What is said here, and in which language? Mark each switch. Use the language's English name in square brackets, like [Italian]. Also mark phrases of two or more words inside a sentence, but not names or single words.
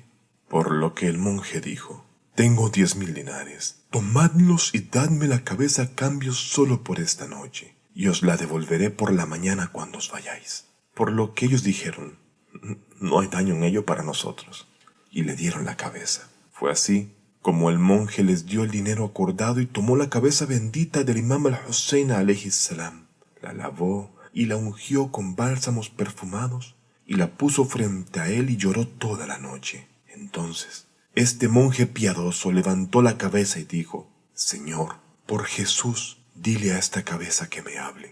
[Spanish] Por lo que el monje dijo: tengo 10.000 dinares, tomadlos y dadme la cabeza a cambio solo por esta noche, y os la devolveré por la mañana cuando os vayáis. Por lo que ellos dijeron: no hay daño en ello para nosotros, y le dieron la cabeza. Fue así como el monje les dio el dinero acordado y tomó la cabeza bendita del imam al-Hussein [Arabic] عليه السلام, [Spanish] la lavó y la ungió con bálsamos perfumados y la puso frente a él y lloró toda la noche. Entonces este monje piadoso levantó la cabeza y dijo: Señor, por Jesús, dile a esta cabeza que me hable.